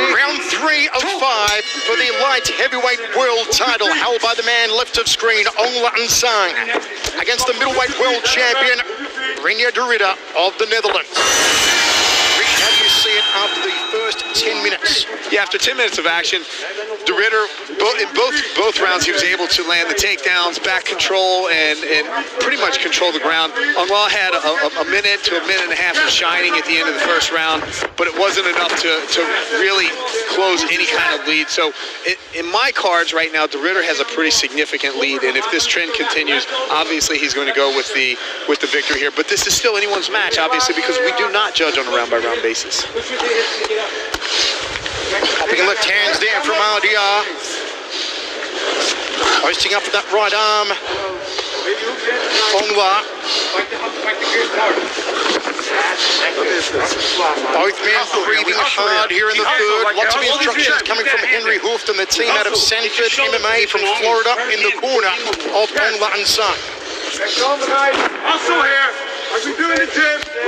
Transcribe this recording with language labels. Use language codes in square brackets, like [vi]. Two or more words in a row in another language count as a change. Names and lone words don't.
[en] Round 3 of 5 for the light heavyweight world title, held by the man left of screen, Ong-La and Nsang, against the middleweight world champion, Reineir DeRidder of the Netherlands. Rich, how do you see it after the first 10 minutes? Yeah, after 10 minutes of action, DeRidder, in both rounds, he was able to land the takedowns, back control, and pretty much control the ground. Ong-La had a minute to a minute and a half of shining at the end of the first round, but it wasn't enough to really close any kind of lead. So in my cards right now, DeRidder has a pretty significant lead, and if this trend continues, obviously he's going to go with the victory here. But this is still anyone's match, obviously, because we do not judge on a round-by-round basis. Popping left hands there from RDR. Hoisting up with that right arm. Ong-La. Both men breathing hard here in the third. Lots of instructions coming from Henry Hooft and the team out of Sanford MMA from Florida in the corner of Ong-La and Nsang. Also here, as we do in the gym,